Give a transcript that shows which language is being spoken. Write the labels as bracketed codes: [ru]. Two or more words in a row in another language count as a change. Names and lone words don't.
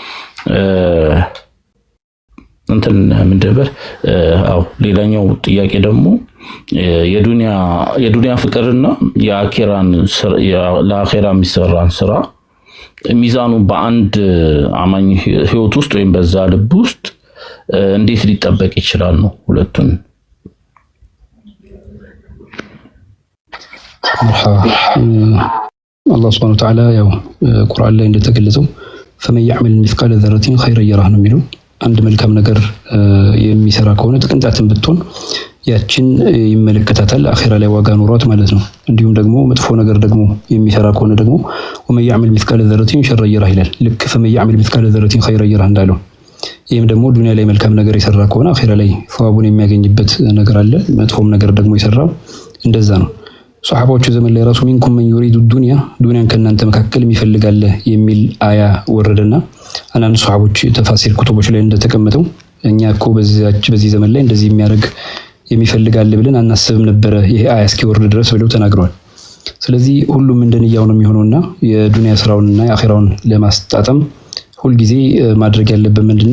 [am] እንትን ምንድነው ሌላኛው ጥያቄ ደግሞ የዱንያ ፍቅርና የአኺራን ለአኺራ የሚሰራን ስራ ሚዛኑ በአንድ አማኝ ህይወት ውስጥ ወይም በዛ ልብ ውስጥ እንዴት ሊጠበቅ ይችላል ነው ሁለቱን። [ar] الله سبحانه وتعالى [am] ያው ቁርአን ላይ እንደተገለጸው [ar] فمن يعمل مثقال ذرة خيرا يره [am] ነው የሚለው አንድ መልካም ነገር የሚሰራ ከሆነ ጥቅንጣትን ብትሆን ያችን ይመለከታታል አኺራ ላይ ዋጋ ኖሯት ማለት ነው። እንዲሁም ደግሞ መጥፎ ነገር ደግሞ የሚሰራ ከሆነ ደግሞ [ar] ومن يعمل مثقال ذرة شرا يره [am] ይላል። ልክ [ar] فمن يعمل مثقال ذرة خيرا يره [am] እንዳለው ይሄም ደግሞ ዱንያ ላይ መልካም ነገር የሰራ ከሆነ አኺራ ላይ ثوابون የሚያገኝበት ነገር አለ። መጥፎም ነገር ደግሞ የሰራው እንደዛ ነው። ሱሐባዎቹ ዘመን ላይ ራሱ [ar] منكم من يريد الدنيا [am] ከእናንተ መካከል የሚፈልጋለ የሚል አያ ወረደና አንዳንድ ሱሐቦች ተፋሲር ኩቱቦች ላይ እንደተቀመጠው እኛ እኮ በዚህ ዘመን ላይ እንደዚህ የሚያደርግ የሚፈልጋለ ብለን አናስብም ነበረ ይሄ አያ እስኪወርድ ድረስ ብለው ተናግረዋል። ስለዚህ ሁሉም እንደንያው ነው የሚሆነውና የዱንያ ስራውንና የአኺራውን ለማስጣጣም ሁል ጊዜ ማድረግ ያለበት ምንድነው?